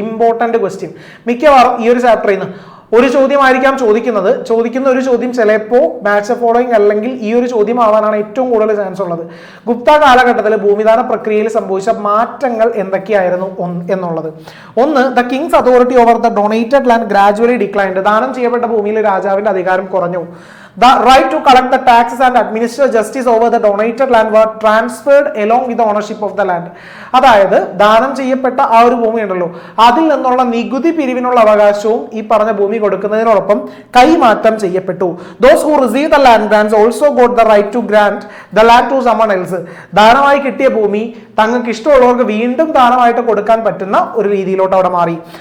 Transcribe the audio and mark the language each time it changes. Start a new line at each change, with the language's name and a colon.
Malayalam: Important question, മിക്കവാറും ഈ ഒരു ചാപ്റ്ററിൽ നിന്ന് ഒരു ചോദ്യമായിരിക്കാം ചോദിക്കുന്ന ഒരു ചോദ്യം ചിലപ്പോൾ മാച്ച് ഫോളോയിങ് അല്ലെങ്കിൽ ഈ ഒരു ചോദ്യം ആവാനാണ് ഏറ്റവും കൂടുതൽ ചാൻസ് ഉള്ളത്. ഗുപ്ത കാലഘട്ടത്തിൽ ഭൂമിദാന പ്രക്രിയയിൽ സംഭവിച്ച മാറ്റങ്ങൾ എന്തൊക്കെയായിരുന്നു എന്നുള്ളത്.
English: ഒന്ന്, the king's authority over the donated land gradually declined,
Malayalam: ദാനം ചെയ്യപ്പെട്ട ഭൂമിയിൽ രാജാവിന്റെ അധികാരം കുറഞ്ഞു.
English: The right to collect the taxes and administer justice over the donated land were transferred along with the ownership of the land.
Malayalam: അതായത് ദാനം ചെയ്യപ്പെട്ട ആ ഒരു ഭൂമി ഉണ്ടല്ലോ, അതിൽ നിന്നുള്ള നികുതി പിരിവിനുള്ള അവകാശവും ഈ പറഞ്ഞ ഭൂമി കൊടുക്കുന്നതിനോടൊപ്പം കൈമാറ്റം ചെയ്യപ്പെട്ടു.
English: Those who received the land grants also got the right to grant the land to someone else.
Malayalam: ദാനമായി കിട്ടിയ ഭൂമി തങ്ങൾക്ക് ഇഷ്ടമുള്ളവർക്ക് വീണ്ടും ദാനമായിട്ട് കൊടുക്കാൻ പറ്റുന്ന ഒരു രീതിയിലോട്ട് അവിടെ മാറി.